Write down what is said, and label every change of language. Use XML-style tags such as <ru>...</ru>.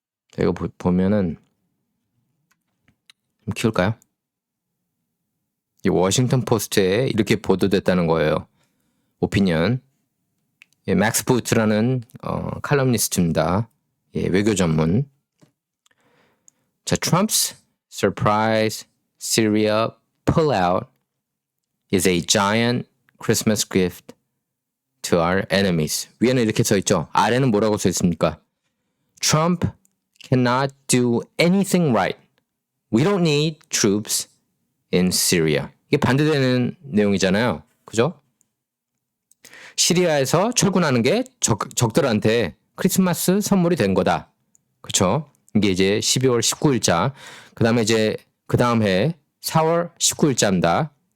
<ko>자, 이거 보면은 좀 키울까요? 이 워싱턴 포스트에 이렇게 보도됐다는 거예요. 오피니언. 예, 맥스 부트라는 칼럼니스트입니다. 예, 외교 전문. 자,</ko> <en>Trump's surprise Syria pullout is a giant Christmas gift to our enemies.</en> <ko>위에는 이렇게 써 있죠. 아래는 뭐라고 써 있습니까?</ko> <en>Trump cannot do anything right. We don't need troops in Syria.</en> <ko>이게 반대되는 내용이잖아요. 그죠? 시리아에서 철군하는 게 적들한테 크리스마스 선물이 된 거다. 그렇죠? 이게 이제 12월 19일자. 그다음에 이제 그다음 해 4월 19일자입니다.</ko>